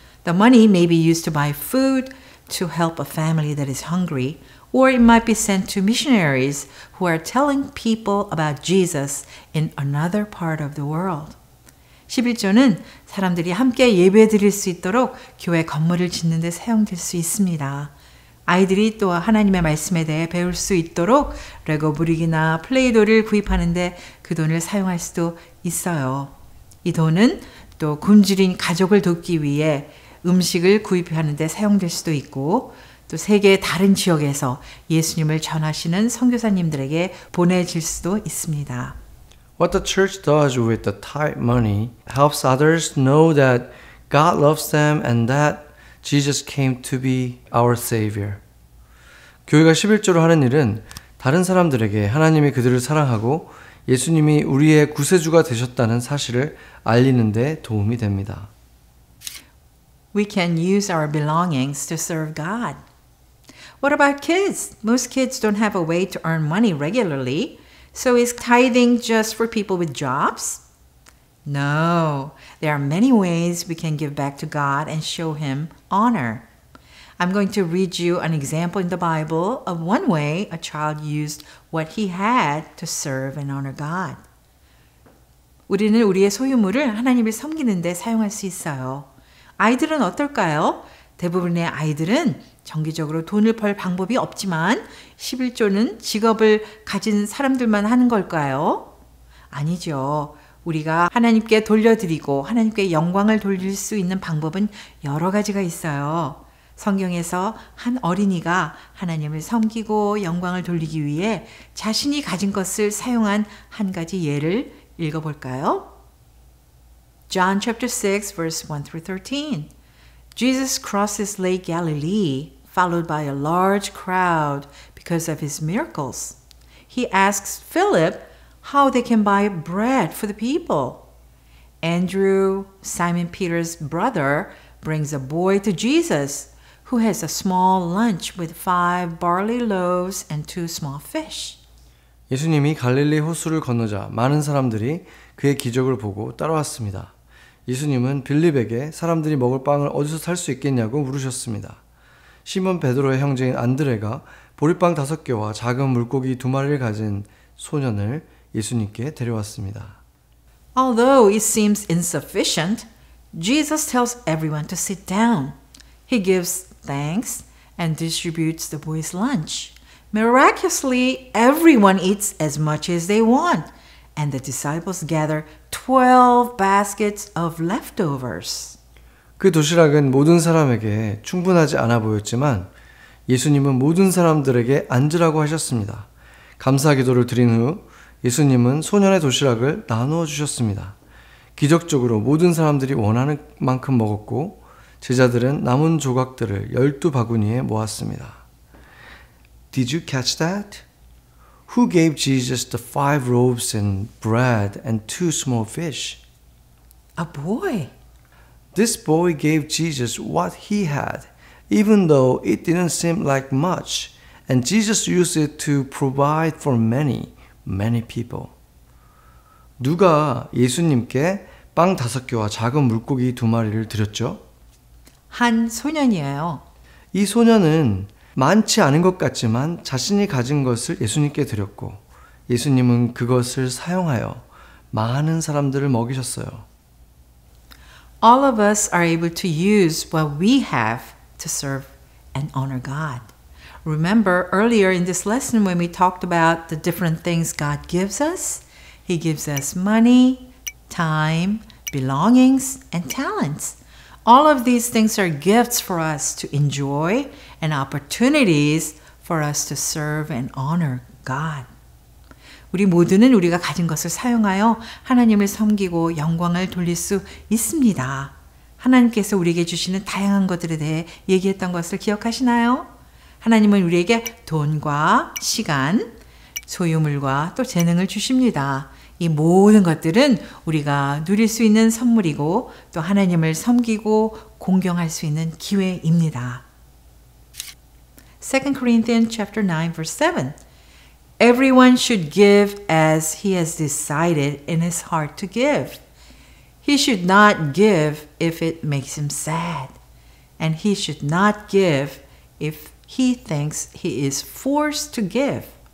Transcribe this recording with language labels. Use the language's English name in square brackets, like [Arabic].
[English] The money may be used to buy food to help a family that is hungry, or it might be sent to missionaries who are telling people about Jesus in another part of the world. [Korean] 11조는 사람들이 함께 예배 드릴 수 있도록 교회 건물을 짓는 데 사용될 수 있습니다. 아이들이 또 하나님의 말씀에 대해 배울 수 있도록 레고 브릭이나 플레이도를 구입하는데 그 돈을 사용할 수도 있어요. 이 돈은 또 굶주린 가족을 돕기 위해 음식을 구입하는 데 사용될 수도 있고 또 세계의 다른 지역에서 예수님을 전하시는 선교사님들에게 보내질 수도 있습니다. [English] What the church does with the tithe money helps others know that God loves them and that Jesus came to be our Savior. [Korean] 교회가 11조로 하는 일은 다른 사람들에게 하나님이 그들을 사랑하고 예수님이 우리의 구세주가 되셨다는 사실을 알리는 데 도움이 됩니다. [English] We can use our belongings to serve God. What about kids? Most kids don't have a way to earn money regularly. So is tithing just for people with jobs? No, there are many ways we can give back to God and show Him honor. I'm going to read you an example in the Bible of one way a child used what he had to serve and honor God. [Korean] 우리는 우리의 소유물을 하나님을 섬기는 데 사용할 수 있어요. 아이들은 어떨까요? 대부분의 아이들은 정기적으로 돈을 벌 방법이 없지만 11조는 직업을 가진 사람들만 하는 걸까요? 아니죠. 우리가 하나님께 돌려드리고 하나님께 영광을 돌릴 수 있는 방법은 여러 가지가 있어요. 성경에서 한 어린이가 하나님을 섬기고 영광을 돌리기 위해 자신이 가진 것을 사용한 한 가지 예를 읽어볼까요? [English] John chapter 6 verse 1 through 13. Jesus crosses Lake Galilee, followed by a large crowd because of his miracles. He asks Philip how they can buy bread for the people. Andrew, Simon Peter's brother, brings a boy to Jesus who has a small lunch with 5 barley loaves and 2 small fish. [Korean] 예수님이 갈릴리 호수를 건너자 많은 사람들이 그의 기적을 보고 따라왔습니다. 예수님은 빌립에게 사람들이 먹을 빵을 어디서 살 수 있겠냐고 물으셨습니다. 시몬 베드로의 형제인 안드레가 보리빵 5개와 작은 물고기 2마리를 가진 소년을 예수님께 데려왔습니다. [English] Although it seems insufficient, Jesus tells everyone to sit down. He gives thanks and distributes the boy's lunch. Miraculously, everyone eats as much as they want, and the disciples gather 12 baskets of leftovers. [Korean] 그 도시락은 모든 사람에게 충분하지 않아 보였지만 예수님은 모든 사람들에게 앉으라고 하셨습니다. 감사 기도를 드린 후 예수님은 소년의 도시락을 나누어 주셨습니다. 기적적으로 모든 사람들이 원하는 만큼 먹었고 제자들은 남은 조각들을 12바구니에 모았습니다. [English] Did you catch that? Who gave Jesus the 5 loaves and bread and 2 small fish? A boy. This boy gave Jesus what he had, even though it didn't seem like much, and Jesus used it to provide for many, many people. [Korean] 누가 예수님께 빵 5개와 작은 물고기 2마리를 드렸죠? 한 소년이에요. 이 소년은 많지 않은 것 같지만 자신이 가진 것을 예수님께 드렸고 예수님은 그것을 사용하여 많은 사람들을 먹이셨어요. [English] All of us are able to use what we have to serve and honor God. Remember earlier in this lesson when we talked about the different things God gives us? He gives us money, time, belongings, and talents. All of these things are gifts for us to enjoy and opportunities for us to serve and honor God. [Korean] 우리 모두는 우리가 가진 것을 사용하여 하나님을 섬기고 영광을 돌릴 수 있습니다. 하나님께서 우리에게 주시는 다양한 것들에 대해 얘기했던 것을 기억하시나요? 하나님은 우리에게 돈과 시간, 소유물과 또 재능을 주십니다. 이 모든 것들은 우리가 누릴 수 있는 선물이고 또 하나님을 섬기고 공경할 수 있는 기회입니다. [English] 2 Corinthians chapter 9 verse 7. Everyone should give as he has decided in his heart to give. He should not give if it makes him sad, and he should not give if he thinks he is forced to give.